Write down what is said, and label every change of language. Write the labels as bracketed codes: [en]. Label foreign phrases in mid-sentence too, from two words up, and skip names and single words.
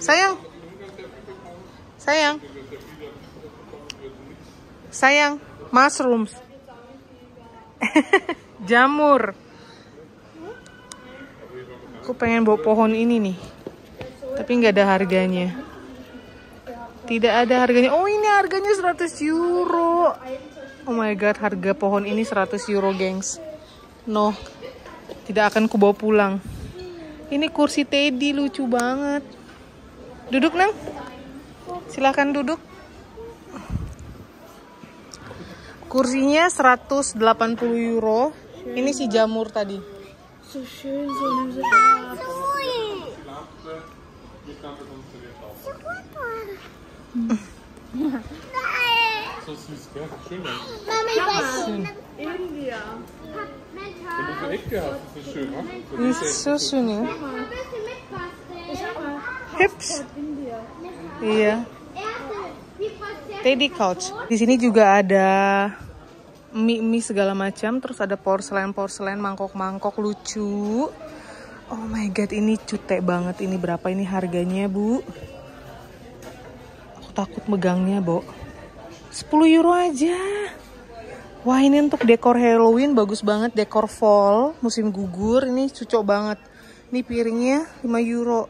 [id] Sayang, mushrooms. Jamur. Aku pengen bawa pohon ini nih. Tapi nggak ada harganya. Tidak ada harganya. Oh, ini harganya 100 euro. [en] Oh my god, [id] harga pohon ini 100 euro, gengs. No, tidak akan kubawa pulang. Ini kursi Teddy lucu banget. Duduk, Nang. Silahkan duduk. Kursinya 180 euro. Ini si jamur tadi. [de] So schön, so eine So süß, gell? Schön. India. Wenn du so Ecke hast, ist das schön, ne? [id] Ini [de] so schön [id] ya. Hips. [en] Iya. Teddy couch. [id] Di sini juga ada mie segala macam, terus ada porselen, mangkok lucu. [en] Oh my god, [id] ini cutek banget. Ini berapa ini harganya, Bu? Aku takut megangnya, Bo. 10 euro aja. Wah, ini untuk dekor Halloween bagus banget, dekor fall musim gugur. Ini cocok banget. Ini piringnya 5 euro.